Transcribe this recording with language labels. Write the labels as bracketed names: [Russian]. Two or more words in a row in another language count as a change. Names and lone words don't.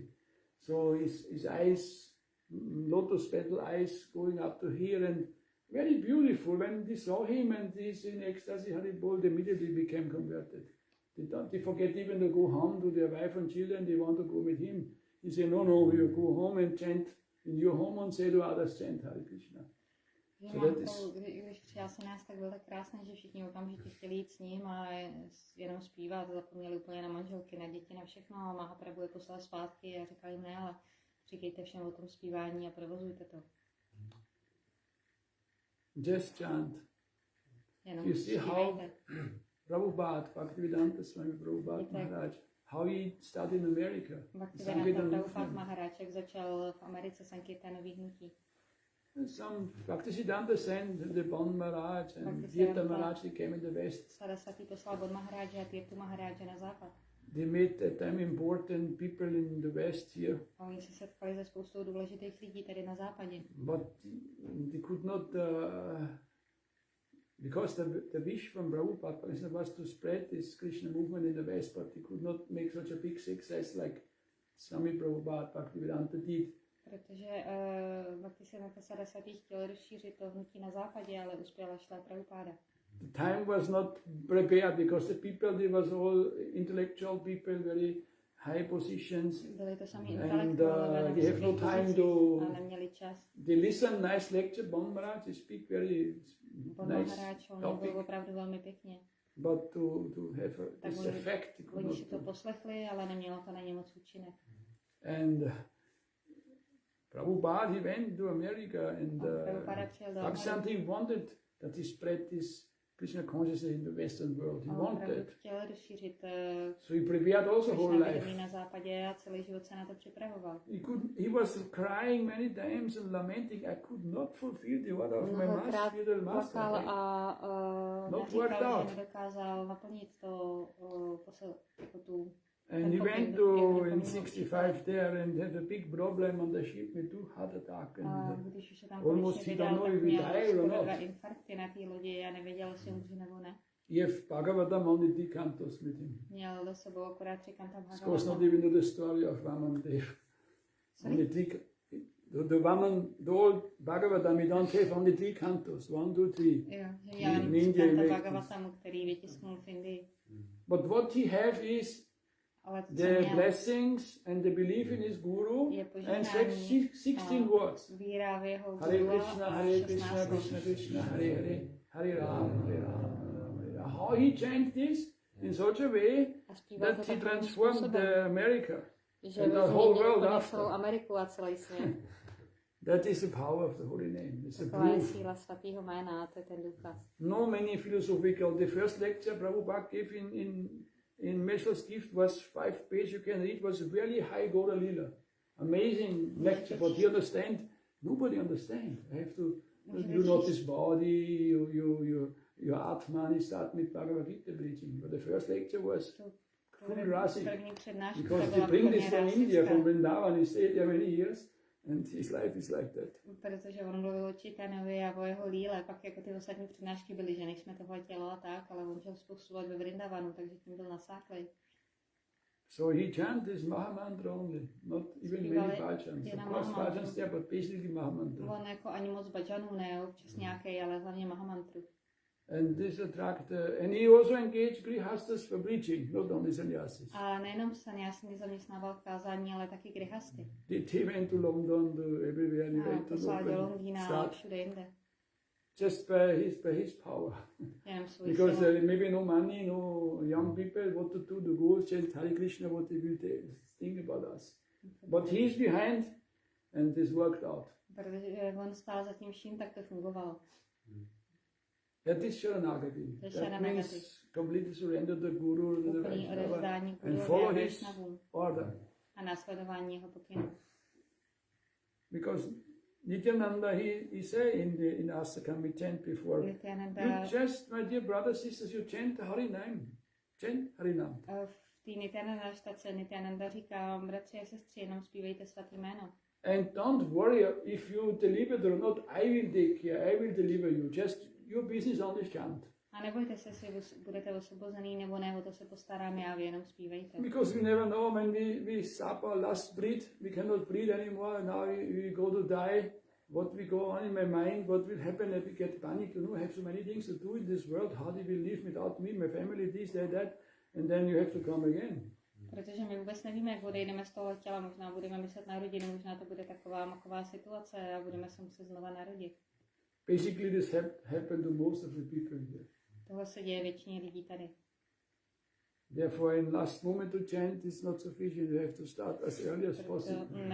[English] So his eyes, lotus petal eyes going up to here, and very beautiful. When they saw him and he's in ecstasy, [Sanskrit] Hari Bol, [English] they immediately became converted. They forget even to go home to their wife and children, they want to go with him. He said, no, you go home and chant in your home and say to others, chant [Sanskrit] Hare Krishna. [Czech] Když přijal se nás, tak byl tak krásný, že všichni okamžitě chtěli jít s ním a jenom zpívat, zapomněli úplně na manželky, na děti, na všechno a Mahaprabhu je poslal zpátky a říkal jim ne, ale říkejte všem o tom zpívání a provozujte to. [English] Just chant. [Czech] Jenom [English] You see how Prabhupada, Bhaktivedanta Swami Prabhupada Maharádž, how he started in America. [Czech] Bhaktivedanta Prabhupada Maharádž, jak začal v Americe sankirtanový hnutí. [English] Some Bhaktisiddhánty sent the Bon Maharaj and Tirtha Maharaj, they came in the west. [Czech] Saraswatí poslal Bon Maharádže a Tirthu Maharádže na západ. [English] They met at time important people in the west here. [Czech] A oni se setkali se spoustou důležitých lidí tady na západě. [English] But they could not, because the wish from Prabhupada was to spread this Krishna movement in the west, but they could not make such a big success like Swami Prabhupada Bhaktivedanta did. [Czech] Protože Bhaktisiddhánta Saraswatí chtěl rozšířit to hnutí na západě, ale uspěla šla Prabhupada. [English] The time was not prepared because the people, they was all intellectual people, very high positions. [Czech] Byli to sami [English] And [Czech] intelektuálové, [English] they have no time to. [Czech] a neměli čas. [English] They listen nice lecture, Bon Maharaj, they speak very [Czech] Bon [English] nice [Czech] Maharádž, on [English] topic. [Czech] mluvil opravdu velmi pěkně. [English] But to have this effect, they could [Czech] Oni si to [English] not. [Czech] poslechli, ale nemělo to na ně moc účinek. [English] And Prabhupada, he went to America and Bhaktisiddhanta wanted that he spread this Krishna consciousness in the Western world. He wanted. [Czech] Chtěl rozšířit [English] So he prepared also whole Krishna life. [Czech] na západě a celý život se na to připravoval. [English] He was crying many times and lamenting, I could not fulfill the order of my master, spiritual master. Not worked out. [Czech] Nedokázal naplnit to jako tu. [English] And he went to in 65 there and had a big problem on the ship with 2 heart attack and almost he don't know if he died or not. [Czech] Infarkty na té lodi a nevěděl, jestli umře nebo ne. [English] He have Bhagavatam only 3 cantos with him. [Czech] Měl do sebou akorát 3 kanta [English] Of course not Bhagavata. even the story of Vaman there. Only 3, the Vaman, the old Bhagavatam, we don't have only 3 cantos, 1, 2, 3. [Czech] Jo, že měl jenom 3 kanta Bhagavatamu, který vytisknul v Indii. [English] But what he have is the blessings and the belief in his guru and 16 words. [Czech] Víra v jeho [Sanskrit] Hare [Czech] guru [Sanskrit] Krishna, [Czech] a [Sanskrit] Hare [Czech] 16 [Sanskrit] Krishna, Krishna Krishna, Hare Hare, Hare Rama, Hare Rama, Hare Rama. [English] How he chant this in such a way that he transformed America and the whole world after. [Czech] Ameriku a celý svět. [English] That is the power of the holy name. It's a [Czech] Taková je [English] proof. [Czech] síla svatého jména, to je ten důkaz. [English] No many philosophical. The first lecture Prabhupada gave in Meshal's gift was 5 pages. You can read. Was really high Gaudiya Lila. Amazing lecture. But you understand? Nobody understand. I have to. You know this body. Your Atman. You start with Bhagavad Gita preaching. But the first lecture was full rasic because they bring this from India, from Vrindavan. He stayed there many years. And his life is like that. [Czech] Protože on mluvil o Čitanovi a o jeho líle, pak jako ty ostatní přednášky byly, že nejsme tohle tělo a tak, ale on žil spoustu let ve Vrindavanu, takže tím byl nasáklý. [English] So he chanted Mahamantra only, not even many bhajans. Of course bhajans there, but basically Mahamantra. [Czech] On jako ani moc bhajanů ne, občas nějaký, ale hlavně Mahamantru. [English] And this attracted, and he also engaged grihastas for preaching, not only sannyasis. [Czech] A nejenom sannyásy zaměstnával v kázání, ale taky grihasty. [English] They went to London, to everywhere, they went to [Czech] poslal do Londýna a všude jinde. [English] Just by his power. Because maybe no money, no young people, what to do, to go chant [Sanskrit] Hare Krishna, [English] what they will think about us. But he's behind, and this worked out. [Czech] Protože on stál za tím vším, tak to fungovalo. [English] That is Sharanagati. That means completely surrender the Guru to the Vaibhav and follow his order. [Czech] A následování jeho pokynů. [English] Because Nityananda, he said in Asakam, we chant before, Nityananda, you just, my dear brothers, sisters, you chant Harinam. Chant Harinam. [Czech] v té Nityananda štace Nityananda říká, bratři a sestry, jenom zpívejte svatý jméno. [English] And don't worry if you deliver it or not, I will take care, I will deliver you. Just your business on the chant. [Czech] A nebojte se, jestli budete osvobozený nebo ne, o to se postarám já, vy jenom zpívejte. [English] Because we never know when we stop our last breath, we cannot breathe anymore, and now we go to die. What we go on in my mind, what will happen if we get panic, you know, I have so many things to do in this world, how they will live without me, my family, this, that, and then you have to come again. [Czech] Protože my vůbec nevíme, jak odejdeme z toho těla, možná budeme myslet na rodinu, možná to bude taková maková situace a budeme se muset znova narodit. [English] Basically this happened to most of the people here. [Czech] Tohle se děje většině lidí tady. [English] Therefore in last moment to chant is not sufficient, you have to start as early as possible.